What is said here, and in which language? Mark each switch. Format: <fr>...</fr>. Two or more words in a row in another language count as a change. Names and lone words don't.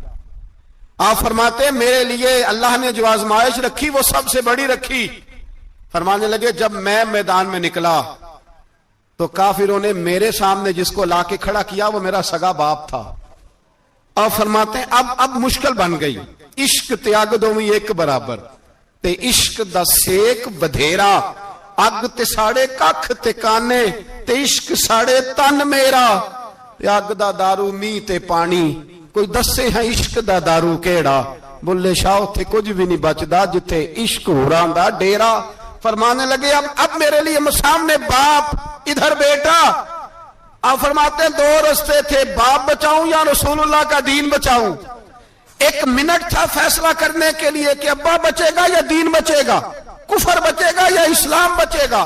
<ur>آپ فرماتے ہیں میرے لیے اللہ نے جو آزمائش رکھی وہ سب سے بڑی رکھی. فرمانے لگے جب میں میدان میں نکلا تو کافروں نے میرے سامنے جس کو لا کے کھڑا کیا وہ میرا سگا باپ تھا. اور فرماتے ہیں اب مشکل بن گئی.</ur> <pa>عشق تیاگ دومی ایک برابر تے عشق دا سیک بدھیرا، اگ تے ساڑے ککھ تے کانے تے عشق ساڑے تن میرا. اگ دا دارو می تے پانی، کوئی دسے ہیں عشق دا دارو کیڑا. بلے شاہ تھے کچھ بھی نہیں بچدا جتے عشق ہوراں دا ڈیرا.</pa> <ur>فرمانے لگے اب میرے لیے سامنے باپ، ادھر بیٹا. آپ فرماتے ہیں دو رستے تھے، باپ بچاؤں یا رسول اللہ کا دین بچاؤں. ایک منٹ تھا فیصلہ کرنے کے لیے کہ ابا بچے گا یا دین بچے گا، کفر بچے گا یا اسلام بچے گا.</ur>